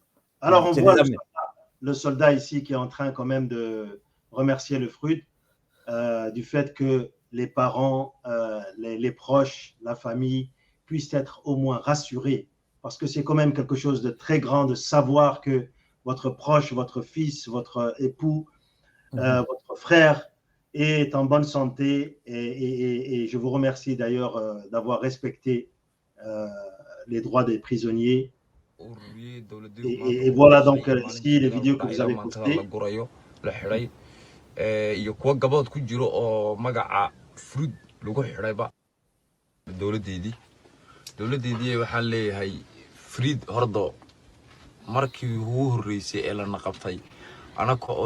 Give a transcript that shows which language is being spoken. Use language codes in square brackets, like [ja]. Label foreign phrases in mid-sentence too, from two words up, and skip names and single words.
[fr] Alors, on voit le soldat ici qui est en train quand même de remercier le FRUD du fait que les parents, les proches, la famille puissent être au moins rassurés, parce que c'est quand même quelque chose de très grand de savoir que votre proche, votre fils, votre époux, votre frère est en bonne santé. Et je vous remercie d'ailleurs d'avoir respecté les droits des prisonniers. Et voilà donc ici les vidéos que vous avez postées. [so] iyo kuwa gabood ku jiro oo magaca FRUD lagu xidhayba dowladeedii waxaan leeyahay FRUD hordo markii ugu horreysay ee lana qabtay anaka oo